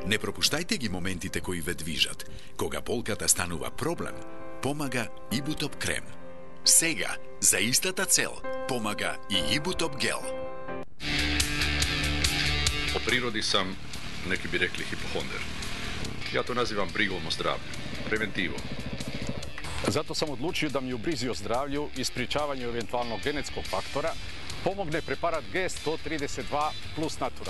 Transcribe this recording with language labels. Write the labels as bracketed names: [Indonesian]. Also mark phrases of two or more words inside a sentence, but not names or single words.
[Macedonian] Не пропуштајте ги моментите кои ве движат. Кога болката станува проблем, помага Ибутоп крем. Сега, за истата цел, помага и Ибутоп гел. [Serbian] По природи сам, неки би рекли, хипохондер. Ја то називам бригом о здравју, превентиво. Зато sam odlučio da mi u brizi o zdravlju i sprječavanju eventualnog genetskog faktora pomogne preparat G132 plus natural.